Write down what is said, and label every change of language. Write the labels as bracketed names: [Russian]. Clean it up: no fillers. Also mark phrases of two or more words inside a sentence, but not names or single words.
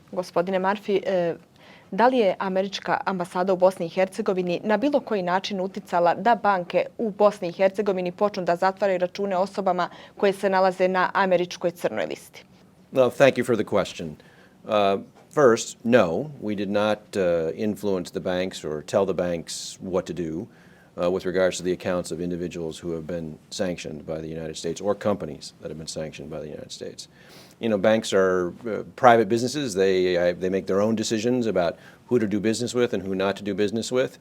[Bosnian] Gospodine Marfi, da li je američka ambasada u Bosni i Hercegovini na bilo koji način uticala da banke u Bosni i Hercegovini počnu da zatvaraju račune osobama koje se nalaze na američkoj crnoj listi? [English] Well, thank you for the question. First, no, we did not influence the banks or tell the banks what to do with regards to the accounts of individuals who have been sanctioned by the United States or companies that have been sanctioned by the United States. You know, banks are private businesses. They make their own decisions about who to do business with and who not to do business with.